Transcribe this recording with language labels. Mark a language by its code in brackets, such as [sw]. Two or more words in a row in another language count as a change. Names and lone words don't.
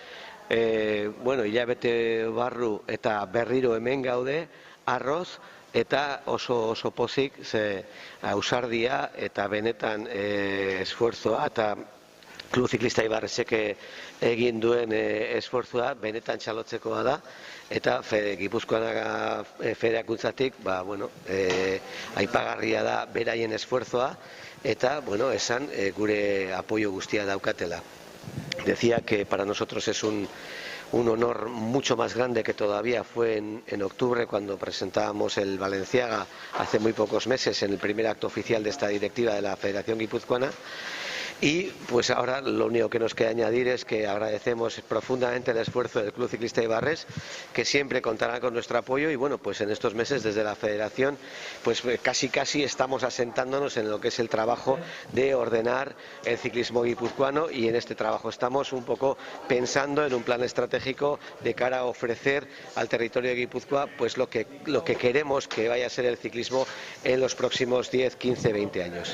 [eu] hilabete barru eta berriro hemen gaude, arroz, eta oso pozik, ze ausardia eta benetan esfuerzoa, eta Klub Ziklista Eibarrek egin duen esfuerzua benetan txalotzekoa da, eta Gipuzkoan federakuntzatik aipagarria da beraien esfuerzoa, eta esan gure apoio guztia daukatela. [es] Decía que para nosotros es un honor mucho más grande que todavía fue en octubre, cuando presentábamos el Valenciaga hace muy pocos meses en el primer acto oficial de esta directiva de la Federación Guipuzcoana. Y pues ahora lo único que nos queda añadir es que agradecemos profundamente el esfuerzo del Club Ciclista Eibarres, que siempre contará con nuestro apoyo, y bueno, pues en estos meses desde la Federación pues casi estamos asentándonos en lo que es el trabajo de ordenar el ciclismo guipuzcoano, y en este trabajo estamos un poco pensando en un plan estratégico de cara a ofrecer al territorio de Guipúzcoa pues lo que queremos que vaya a ser el ciclismo en los próximos 10, 15, 20 años.